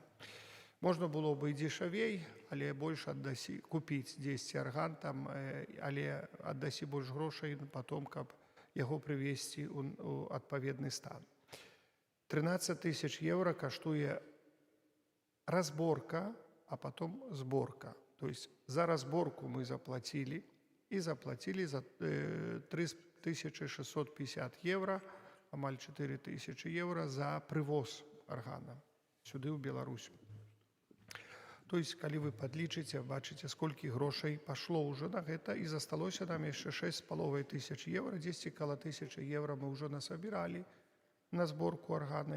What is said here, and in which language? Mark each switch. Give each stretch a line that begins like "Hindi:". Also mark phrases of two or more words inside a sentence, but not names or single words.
Belarusian: Можна было бы і дзешавей, але больш купіць дзесьці арган там, але аддасі больш грошай потом, каб яго прывесці ў адпаведны стан.
Russian: 13 000 евро каштуе разборка, а потом сборка. То есть за разборку мы заплатили, и заплатили за 3650 евро,
Belarusian: амаль 4000 евро за прывоз аргана сюды ў Беларусь.
Russian: То есть,
Belarusian: калі вы падлічыце, бачыце, сколькі грошай пашло ўжо на гэта, і засталося нам яшчэ 6500 евро, дзесьці каля 1000 евро мы ўжо насабіралі на зборку аргана.